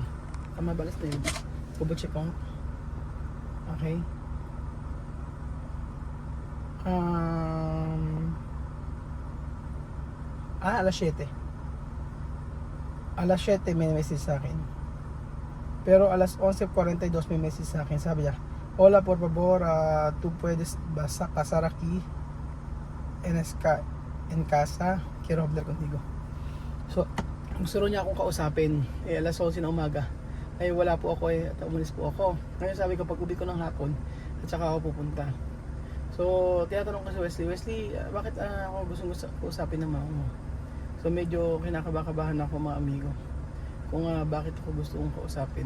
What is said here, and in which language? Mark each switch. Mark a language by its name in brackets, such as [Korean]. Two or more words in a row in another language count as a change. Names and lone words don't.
[Filipino] Tama balas na yun. [English] Double check [Filipino] ko. Okay. Alas 7. Alas 7 may message sa akin. Pero alas 11:42 may message sa akin. Sabi niya, [Spanish] hola, por favor, tú puedes pasar aquí en casa, quiero hablar contigo. [Filipino] So, gusto niya akong kausapin. Alas 11 na umaga. Ay wala po ako at umalis po ako. Ngayon sabi ko, pag uwi ko ng hapon, at saka ako pupunta. So, tinatanong ko si Wesley, bakit ako gusto kausapin ng mama mo? So, medyo kinakabahan ako mga amigo. Kung bakit ako gusto kong kausapin.